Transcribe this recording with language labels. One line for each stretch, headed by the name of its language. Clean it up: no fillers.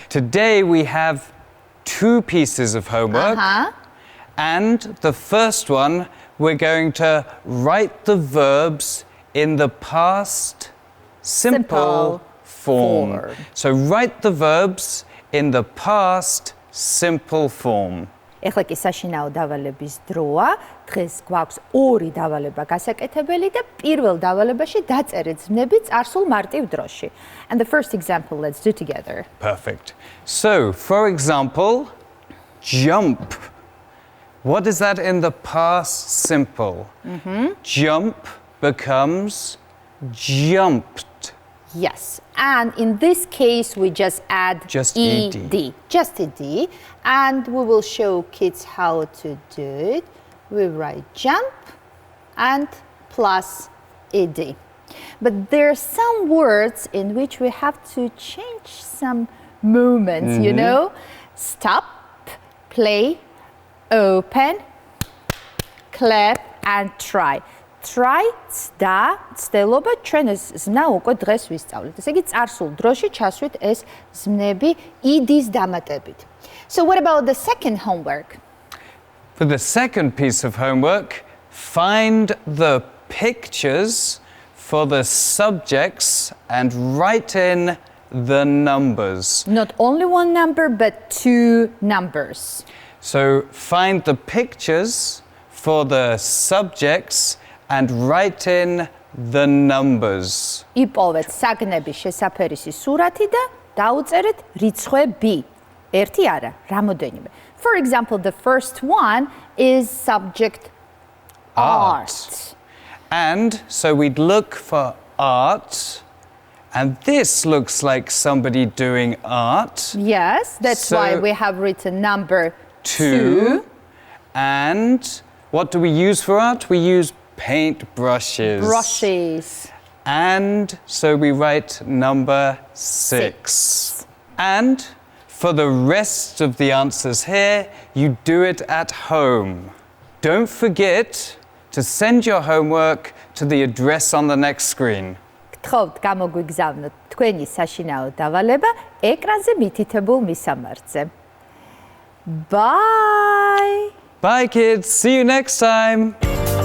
English: Today we have 2 pieces of homework. And the first one, we're going to write the verbs in the past simple form. So write the verbs in the past simple form.
Georgian: ეხლა კი საშინაო დავალების დროა. დღეს გვაქვს ორი დავალება გასაკეთებელი და პირველ დავალებაში დაწერეთ ძმები წარსულ მარტივ დროში.
English: And the first example, let's do together. Perfect. So, for example, jump. What is that in the past simple? Jump becomes jumped. Yes, and in this case we just add Just ed. Just ed, and we will show kids how to do it. We write jump and plus ed. But there are some words in which we have to change some movements, you know? Stop, play, open, clap and try.
Georgian: Try და ცდელობა ჩვენ ეს ზმნა უკვე დღეს ვისწავლეთ. ესე იგი წარსულ დროში ჩასვით ეს ზმნები id-ის დამატებით.
English: So what about the second homework? For the second piece of homework, find the pictures for the subjects and write in the numbers. Not only one number but two numbers. So find the pictures for the subjects and write in the numbers.
Georgian: იპოვეთ საგნების შესაფერისი სურათი და დაუწერეთ რიცხვები. ერთი არა, რამოდენიმე.
English: For example, the first one is subject art. And so we'd look for art, and this looks like somebody doing art. Yes, that's So- why we have written number 2. And what do we use for art? We use paint brushes. brushes. And so we write number 6. And for the rest of the answers here, you do it at home. Don't forget to send your homework to the address on the next screen.
Georgian: გთხოვთ გამოგვიგზავნოთ თქვენი საშინაო დავალება ეკრანზე მითითებულ მისამართზე.
English: Bye! Bye, kids. See you next time.